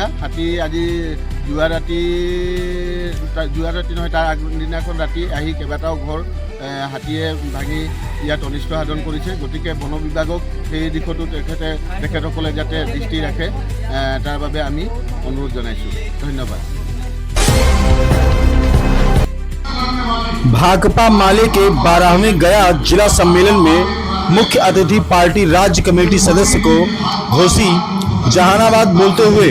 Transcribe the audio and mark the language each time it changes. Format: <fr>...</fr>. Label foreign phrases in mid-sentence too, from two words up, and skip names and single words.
<as>হাতী আজি যোৱা ৰাতি নহয়, তাৰ আগদিনাখন ৰাতি আহি কেইবাটাও ঘৰ হাতীয়ে ভাঙি ইয়াত অনিষ্ট সাধন কৰিছে। গতিকে বন বিভাগক সেই দিশতো তেখেতসকলে যাতে দৃষ্টি ৰাখে তাৰ বাবে আমি অনুৰোধ জনাইছোঁ। ধন্যবাদ।</as> <hi>भाकपा माले के 12वें गया जिला सम्मेलन में मुख्य अतिथि पार्टी राज्य कमेटी सदस्य को घोसी जहानाबाद बोलते हुए।</hi>